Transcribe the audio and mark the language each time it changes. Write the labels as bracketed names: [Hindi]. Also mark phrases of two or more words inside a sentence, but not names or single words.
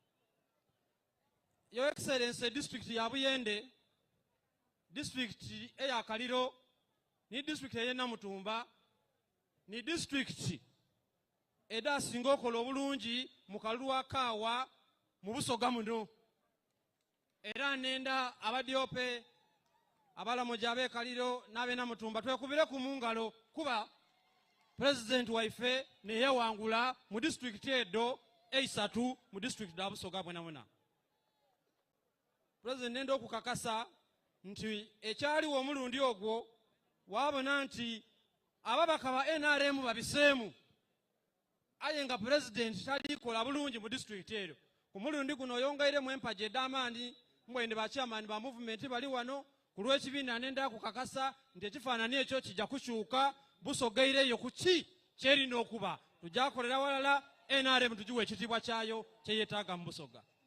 [English] Your Excellency [Soga] district ya Buyende, district eya Kaliro, ni district eye Namutumba, ni district eda singa okola obulungi mu kalulu akaawa mu Busoga muno. Era nenda abadyope abalamuja abe Kaliro n'abe Namutumba twekubire ku mungalo kuba President waife neye wangula mu district edo eisatu mu district da Busoga bwena. President nenda okukakasa nti ekyaliwo omulundi ogwo wabona nti ababaka ba NRM babiseemu aye nga President talikola bulungi mu district eyo. Ku mulundi guno oyongairemu empaji ed'amaanyi mwende ba chairman ba movement bali wano ku lw'ekibiina nenda kukakasa nti ekifaananyi ekyo kijja kukyuka Busogaireyo kuki kyerina okuba tujakolera walala NRM tugiwa ekitiibwa kyayo kyeyetaaga mu Busoga.